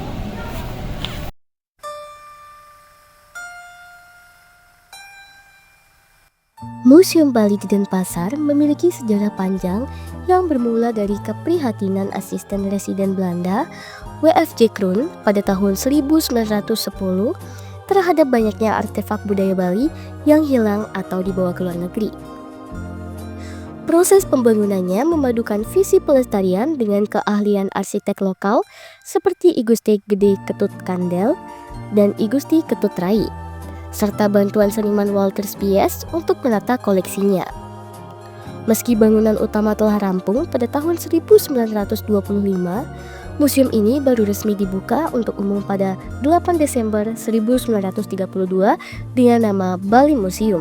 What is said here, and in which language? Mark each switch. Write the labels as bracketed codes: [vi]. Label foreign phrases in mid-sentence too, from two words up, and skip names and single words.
[id] Museum Bali di Denpasar memiliki sejarah panjang yang bermula dari keprihatinan asisten residen Belanda, W.F.J. Kroon pada tahun 1910 terhadap banyaknya artefak budaya Bali yang hilang atau dibawa ke luar negeri. Proses pembangunannya memadukan visi pelestarian dengan keahlian arsitek lokal seperti I Gusti Gede Ketut Kandel dan I Gusti Ketut Rai, serta bantuan seniman Walter Spies untuk menata koleksinya. Meski bangunan utama telah rampung pada tahun 1925, museum ini baru resmi dibuka untuk umum pada 8 Desember 1932 dengan nama Bali Museum.